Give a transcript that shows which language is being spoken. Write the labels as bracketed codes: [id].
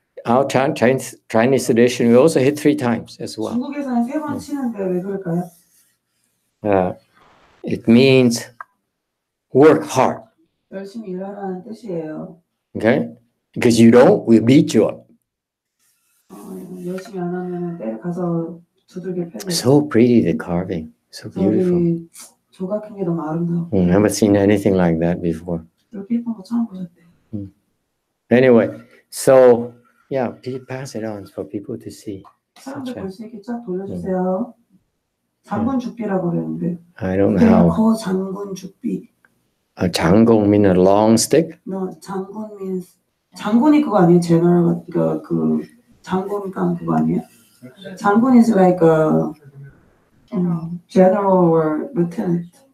[en] Our Chinese tradition, we also hit 3 times as well. [ko] 중국에서는 세 번 치는데 왜 그럴까요? [en] It means work hard. [ko] 열심히 일하라는 뜻이에요. [en] Okay? Because you don't, we beat you up. [ko] 열심히 안 하면 때려 가서 두들겨 패고. [en] So pretty, the carving. So beautiful. [ko] 조각한 게 너무 아름다워. [en] Never seen anything like that before. [ko] 이렇게 예쁜 거 처음 보셨대요. [en] Anyway, so yeah, please pass it on for people to see. [ko] 사람들 볼 수 있게 쫙 돌려주세요. 장군 죽비라고 그러는데. [en] I don't know how. [ko] 거 장군 죽비. [en] 장군 means a long stick? No, [ko] 장군 means 장군이 그거 아니에요? general 그 장군감 그거 아니에요? [en] 장군 is like a general or lieutenant.